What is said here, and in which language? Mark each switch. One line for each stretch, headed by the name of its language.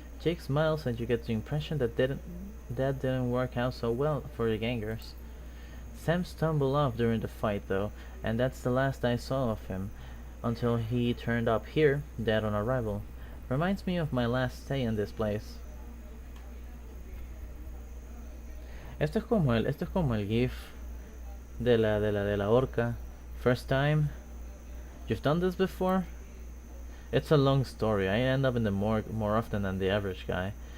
English: Jake smiles and you get the impression that didn't work out so well for the gangers. Sam stumbled off during the fight though, and that's the last I saw of him, until he turned up here, dead on arrival. Reminds me of my last stay in this place.
Spanish: Esto es como el gif de la orca.
English: First time. You've done this before? It's a long story. I end up in the morgue more often than the average guy.